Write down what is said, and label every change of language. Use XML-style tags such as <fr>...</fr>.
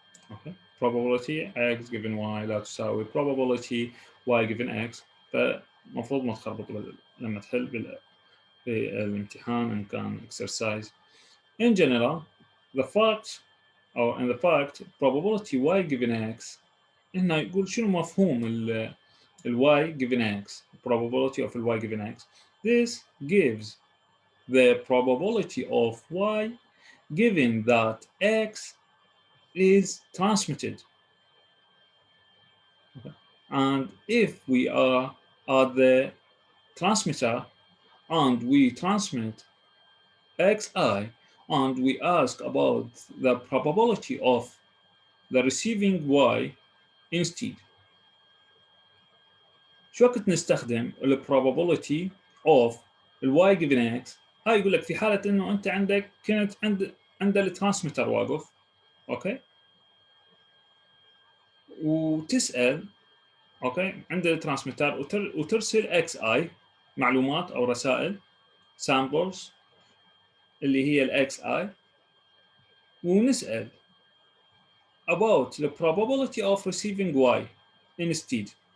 <ar>اوكي</ar> <en>probability x given y</en> <ar>لا تساوي probability y given x، فمفروض ما تخربط لما تحل بالامتحان ان كان exercise.</ar> <en>In general the fact or in the fact probability y given x</en> <ar>هنا يقول شنو مفهوم ال</ar> <en>y given x probability of y given x. This gives the probability of y given that x is transmitted. Okay. And if we are at the transmitter and we transmit xi and we ask about the probability of the receiving y instead.</en> <ar>شو وقت نستخدم ال probability of ال y given x؟ هاي يقول لك في حالة انه انت عندك كنت عند الترانسميتر واقف اوكي وتسأل اوكي عند الترانسميتر وترسل اكس اي معلومات او رسائل samples اللي هي الاكس اي ونسأل</ar> <en>about the probability of receiving y instead.</en>